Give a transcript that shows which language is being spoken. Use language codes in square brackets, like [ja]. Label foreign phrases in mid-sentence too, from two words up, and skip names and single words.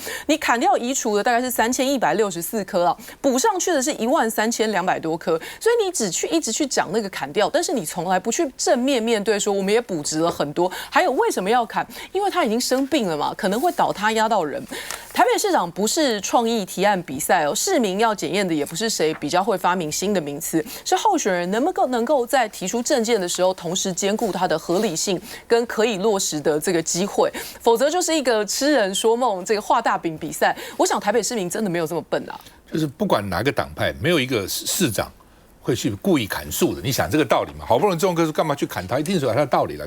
[zh] 你砍掉移除的大概是3164棵啊，補上去的是13200多棵，所以你一直去講那個砍掉，但是你從來不去正面面對說我們也補植了很多，還有為什麼要砍？因為他已經生病了嘛，可能會倒塌壓到人。台北市長不是創意提案比賽哦，市民要檢驗的也不是誰比較會發明新的名詞，是候選人能夠在提出政見的時候，同時兼顧它的合理性跟可以落實的這個機會，否則就是一個痴人說夢、這個畫大餅比賽。我想台北市民真的沒有這麼笨啊，就是不管哪個黨派，沒有一個市長會去故意砍樹的。你想這個道理嘛？好不容易種棵樹，幹嘛去砍它？一定是有它的道理了。